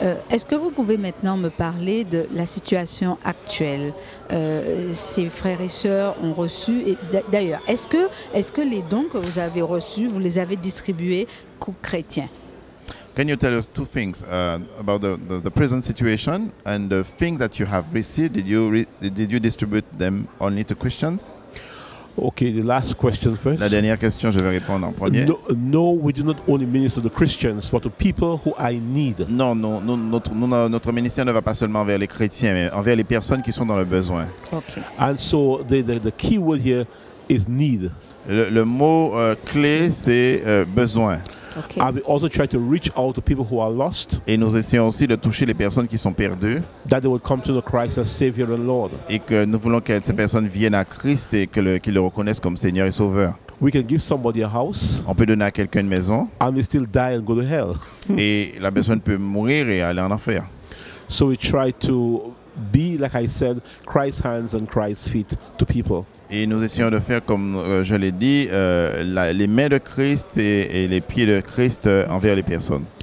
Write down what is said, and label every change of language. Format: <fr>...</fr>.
<fr>Est-ce que vous pouvez maintenant me parler de la situation actuelle? Ces frères et sœurs ont reçu, et d'ailleurs, est-ce que les dons que vous avez reçus, vous les avez distribués aux chrétiens?</fr> <en>Can you tell us two things about the present situation and the things that you have received? Did you distribute them only to Christians? Okay, the last question first.</en> <fr>La dernière question, je vais répondre en premier.</fr> <en>No, we do not only minister to Christians, but to people who are in need.</en> <fr>Non, notre ministère ne va pas seulement vers les chrétiens, mais envers les personnes qui sont dans le besoin.</fr> <en>Okay. And so the key word here is need.</en> <fr>Le mot clé, c'est besoin.</fr> <en>Okay. And we also try to reach out to people who are lost.</en> <fr>Et nous essayons aussi de toucher les personnes qui sont perdues.</fr> <en>That they would come to know Christ as Savior and Lord.</en> <fr>Et que nous voulons que ces personnes viennent à Christ et qu'ils le reconnaissent comme Seigneur et Sauveur.</fr> <en>We can give somebody a house.</en> <fr>On peut donner à quelqu'un une maison.</fr> <en>And they still die and go to hell.</en> <fr>Et la personne peut mourir et aller en enfer.</fr> <en>So we try to be, like I said, Christ's hands and Christ's feet to people.</en> <fr>Et nous essayons de faire, comme je l'ai dit, les mains de Christ et les pieds de Christ envers les personnes.</fr>